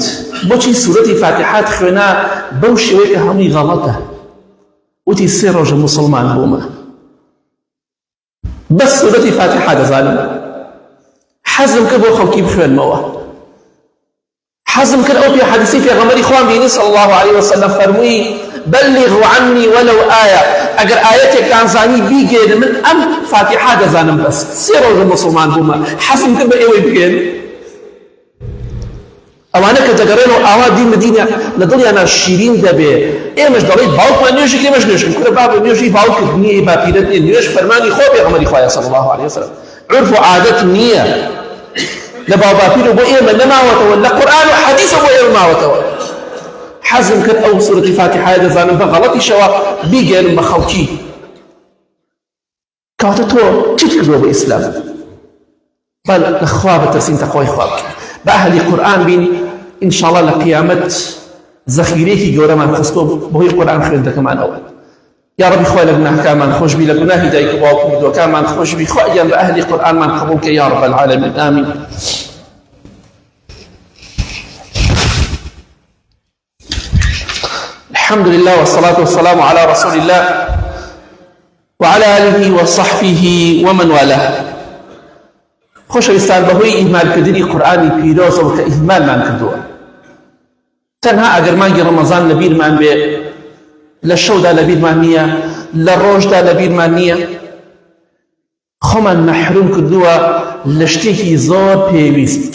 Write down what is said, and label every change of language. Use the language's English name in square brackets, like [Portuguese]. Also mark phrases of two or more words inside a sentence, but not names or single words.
[Central Kurdish] بۆچی سوورەتی فاتحات خوێنا بەو شێوەیە کە هەمووی غەڵەتە؟ وتی 3 ڕۆژە موسڵمان بوومە، بەس سوورەتی فاتحا دەزانم، حەزم کرد بۆ خەڵکی بخوێنمەوە، حەزم کرد ئەو حەدیسی پێغەمبەری خوا بینی [Arabic] صلی الله عليه وسلم [Central Kurdish] فەرمووی [Arabic] بلغوا عني ولو آية، [Central Kurdish] ئەگەر ئاەتێکتان زانی بیگێن، من ئەم فاتحا دەزانم، بەس 3 ڕۆژە موسڵمان بوومە، حەزم کرد بە ئێوەی بگێن. ئەوانە کە دەگەڕێنەوە ئاوا دی مدینە لە دڵیانە شیرین دەبێ. ئێمەش دەڵێ باوکمان نوێژی ئێمەش نوێژین، کورە بابە نوێژی باوکت نییە، باپیرەت نییە، نوێژ فەرمانی خۆ پێغەمبەری خوایە [Arabic] صلی الله عليه وسلم، [Central Kurdish] عرف و عادەت نییە، لە باو باپیر و بۆ ئێمە نەماوەتەوە، لە قورئان و حەدیثە بۆ ئێمە ماوەتەوە. حەزم کرد ئەو سوورەتی فاتحایە دەزانم بە غەڵەتیشەوە بیگێنم بە خەڵکی. کەواتە تۆ چیت کردووە بە ئیسلام؟ بەڵ لە خوا بترسین، تەقوای خوا بکەین، بە ئەهلی قورئان بین، ئینشاءڵڵا لە قیامەت زەخیرەیەکی گەورەمان خستۆ بەهۆی قورئان خوێندنەکەمانەوە. یا ربی خوای لە گوناهکانمان خۆش بی، لە گوناهی دایک و باوک و مردووەکانمان خۆش بی، خوایان بە ئەهلی قورئانمان قبوڵ کە [Arabic] یا رب العالمین، [Central Kurdish] ئامین. [Arabic] الحمد لله والصلاة والسلام على رسول الله وعلى آله وصحبه ومن والاه. [Central Kurdish] خۆشەویستان، بەهۆی ئیهمالکردنی قورئانی پیرۆزەوە کە ئیهمالمان کردووە، تەنها ئەگەر مانگی ڕەمەزان لە بیرمان بێ، لە شەودا لە بیرمان نییە، لە ڕۆژدا لە بیرمان نییە، خۆمان مەحروم کردووە لە شتێکی زۆر پێویست.